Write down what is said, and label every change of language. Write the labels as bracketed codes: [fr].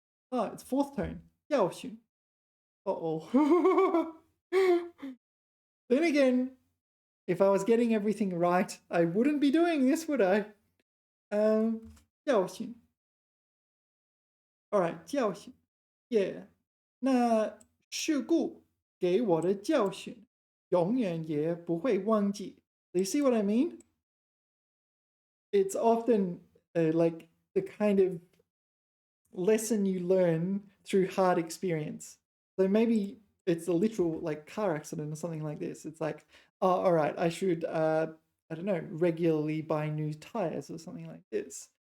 [en] Ah, it's fourth tone. 教训.Uh-oh. Then again, if I was getting everything right, I wouldn't be doing this, would I? 教训. All right, 教训. Yeah. [zh] 那事故给我的教训，永远也不会忘记. [en] Do you see what I mean? It's often like the kind of lesson you learn through hard experience. So maybe it's a literal like car accident or something like this. It's like, oh, all right, I should, I don't know, regularly buy new tires or something like this.